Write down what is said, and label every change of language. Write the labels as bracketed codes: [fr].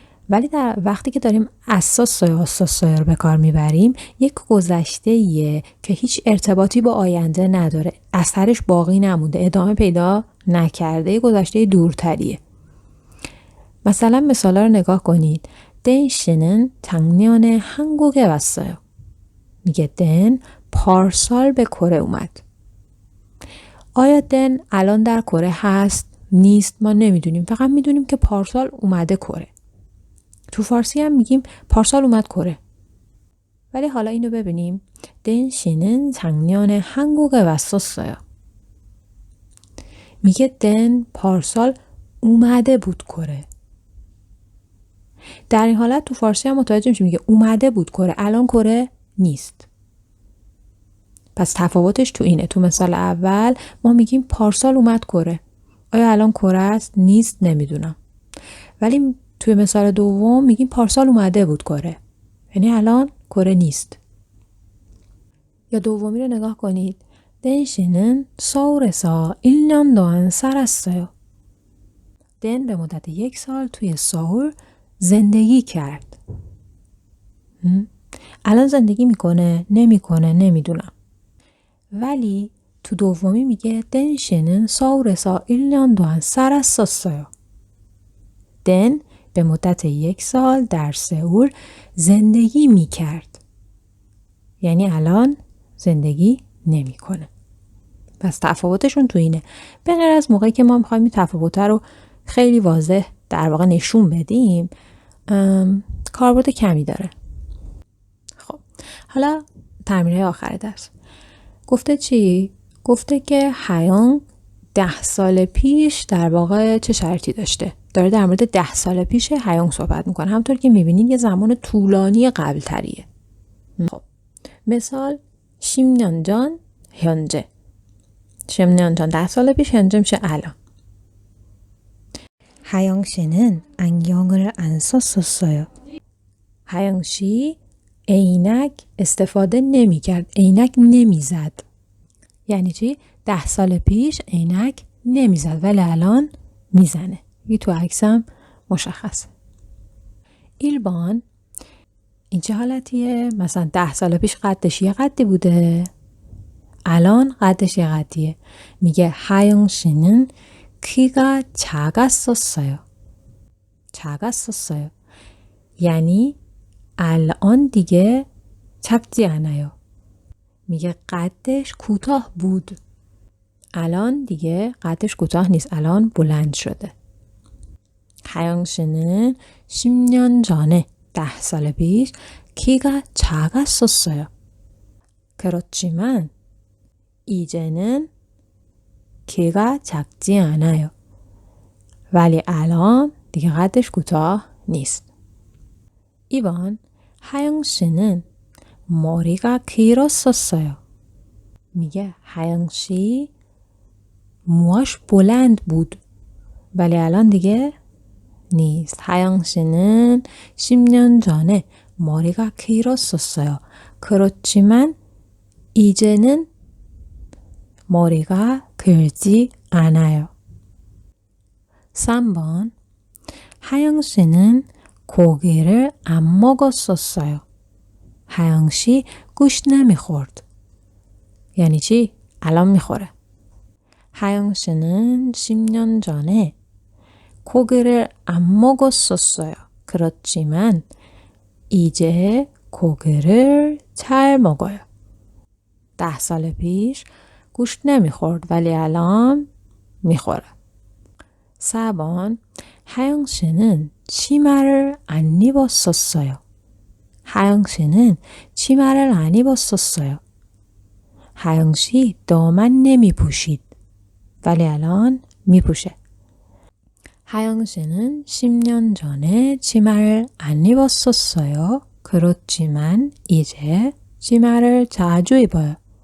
[fa] ولی در وقتی که داریم اساسایا رو به کار میبریم، یک گذشته‌ایه که هیچ ارتباطی با آینده نداره، اثرش باقی نمونده، ادامه پیدا نکرده، گذشته دورتریه. مثلا مثالا رو نگاه کنید. [ko] دن 씨는 작년에 한국에 왔어요. [fa] میگه دن پارسال به کره اومد. آیا دن الان در کره هست؟ نیست؟ ما نمیدونیم، فقط میدونیم که پارسال اومده کره. تو فارسی هم میگیم پارسال اومد کره. ولی حالا اینو ببینیم. [ko] دن 씨는 작년에 한국에 왔었어요. [fa] میگه دن پارسال اومده بود کره. در این حالت تو فارسی هم متوجه میشیم میگه اومده بود کره، الان کره نیست. پس تفاوتش تو اینه. تو مثال اول ما میگیم پارسال اومد کره. آیا الان کره است؟ نیست، نمیدونم. ولی توی مثال دوم میگیم پارسال اومده بود کره، یعنی الان کره نیست. یا دومی رو نگاه کنید. [ko] دن 씨는 서울에서 1년 동안 살았어요. [fa] دن به مدت 1 سال توی سئول زندگی کرد. الان زندگی میکنه؟ نمیکنه؟ نمیدونم. ولی تو دومی میگه دن [ko] 씨는 서울에서 1년 동안 살았었어요. [fa] دن به مدت 1 سال در سئول زندگی میکرد، یعنی الان زندگی نمیکنه. پس تفاوتشون تو اینه. به غیر از موقعی که ما میخوایم این تفاوت رو خیلی واضح در واقع نشون بدیم، کاربرد کمی داره. خب حالا تمرین آخر درس گفته چی؟ گفته که هیانگ 10 سال پیش در واقع چه شرطی داشته؟ داره در مورد 10 سال پیش هیانگ صحبت میکنه. همونطور که میبینید یه زمان طولانی قبل تریه. خب مثال [ko] 10년 전 현재. 10년 전 [fa] 10 سال پیش، 현재 میشه الان. [ko] 하영 씨는 안경을 안 썼었어요. [fa] 하영 씨 عینک استفاده نمی کرد. عینک نمی زد. یعنی چی؟ 10 سال پیش عینک نمی زد ولی الان می زنه. این تو عکسم مشخصه. 1번 این چه حالتیه؟ مثلا 10 سال پیش قدش یه قدی بوده، الان قدش یه قدیه. میگه [ko] 하영 씨는 키가 작았었어요. 작았었어요. [fa] یعنی الان دیگه [ko] 작지 않아요. [fa] میگه قدش کوتاه بود. الان دیگه قدش کوتاه نیست. الان بلند شده. [ko] 하영 씨는 10년 전에 [fa] 10 سال پیش [ko] 키가 작았었어요. 그렇지만 이제는 키가 작지 않아요. [fa] ولی الان دیگه قدش کوتاه نیست. 2번 [ko] 하영 씨는 머리가 길었었어요. [fa] میگه 하영 씨 موهاش بلند بود. ولی الان دیگه نیست. [ko] 하영 씨는 10년 전에 머리가 길었었어요. 그렇지만 이제는 머리가 길지 않아요. 3번 하영 씨는 고기를 안 먹었었어요. [fa] 하영 씨 گوشت نمیخورد. یعنی چی؟ الان میخوره. [ko] 하영 씨는 10년 전에 고기를 안 먹었었어요. 그렇지만 이제 고기를 잘 먹어요. [fa] 10سال پیش گوشت نمیخورد ولی الان میخوره. [ko] 4번 하영 씨는 치마를 안 입었었어요. 하영 씨는 치마를 안 입었었어요. [fa] 하영 씨 دامن نمیپوشید ولی الان میپوشه. [ko] 하영 씨는 10년 전에 치마를 안 입었었어요. 그렇지만 이제 치마를 자주 입어요.